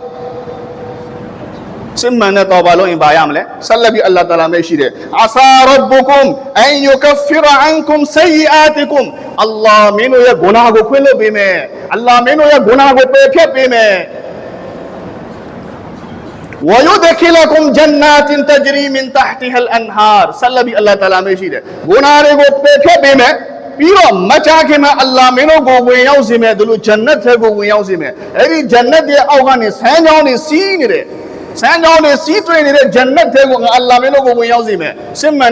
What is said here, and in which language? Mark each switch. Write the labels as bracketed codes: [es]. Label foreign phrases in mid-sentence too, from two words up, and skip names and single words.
[my] စစ်မှန်တဲ့တောဘာလုပ်ရင်ဘာရမလဲဆက်လက်ပြီးအလ္လာဟ်တာအာလာမရှိတယ် [ar] عسى ربكم أن يكفر عنكم سيئاتكم [my] အလ္လာဟ်မင်းတို့ရဲ့ဂုဏကိုခွင့်လွှတ်ပေးမယ်အလ္လာဟ်မင်းတို့ရဲ့ဂုဏကိုပယ်ဖျက်ပေးမယ် [ar] ويدخلكم جنات تجري من تحتها الانهار [my] ဆက်လက်ပြီးအလ္လာဟ်တာအာလာမရှိတယ်ဂုဏတွေကိုပယ်ဖျက်ပေးမယ်ပြီးတော့မချခင်မှာအလ္လာဟ်မင်းတို့ကိုဝင်ရောက်စေမယ်ဒီလိုဂျန်နတ်ထဲကိုဝင်ရောက်စေမယ် အဲ့ဒီဂျန်နတ်ရဲ့အောက်ကနေဆန်းချောင်းတွေစီးနေတယ်ဆန်းချောင်းတွေစီးတွင်နေတဲ့ဂျန်နတ်ထဲကိုအလ္လာဟ်မင်းတို့ကိုဝင်ရောက်စေမယ်စစ်မှန်